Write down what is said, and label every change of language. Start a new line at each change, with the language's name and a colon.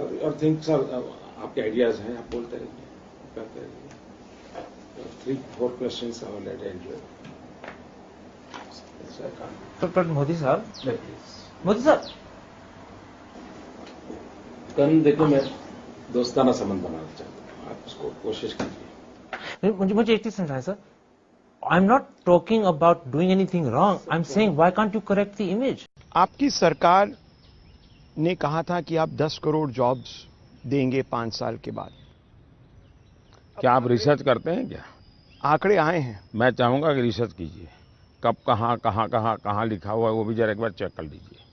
English: Your things are,
Hindi: आपके ideas हैं, आप बोलते रहिए, करते रहिए।
English: 3-4 questions I will attend you.
Hindi: पर मोदी साहब, मोदी साहब, कल देखो मैं दोस्ताना संबंध बनाना चाहता हूँ, आप उसको कोशिश कीजिए। मुझे एक चीज समझाएं sir.
English: I'm not talking about doing anything wrong. I'm saying why can't you correct the image?
Hindi: आपकी सरकार ने कहा था कि आप 10 करोड़ जॉब्स देंगे 5 साल के बाद। क्या आप रिसर्च करते हैं क्या? आंकड़े आए हैं। मैं चाहूंगा कि रिसर्च कीजिए, कब कहाँ लिखा हुआ है वो भी जरा एक बार चेक कर लीजिए।